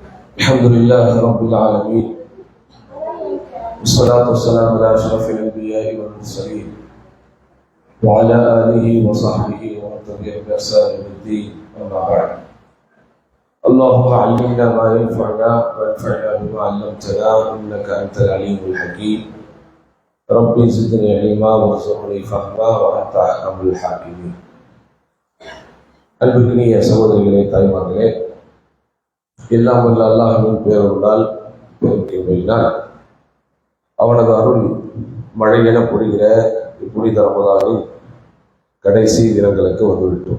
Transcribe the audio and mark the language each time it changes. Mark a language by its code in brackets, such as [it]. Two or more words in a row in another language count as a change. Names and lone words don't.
[ar] الحمد لله رب العالمين والصلاة والسلام على أشرف الأنبياء والمرسلين وعلى آله وصحبه ومن تبعهم بإحسان إلى الدين أما بعد. اللهم علمنا ما ينفعنا وانفعنا بما علمتنا إنك أنت العليم الحكيم. ربي زدني علما وارزقني فهما وأنت أرحم الحاكمين. [ta] அன்புக்கினிய சகோதரிகளே, தாய்மார்களே, எல்லாம் வல்ல அல்லாஹ்வின் பேரருளால் பெருமையினால் அவனது அருள் மழை என பொழிகிற புனித ரமதானின் கடைசி தினங்களுக்கு வந்துவிட்டோம்.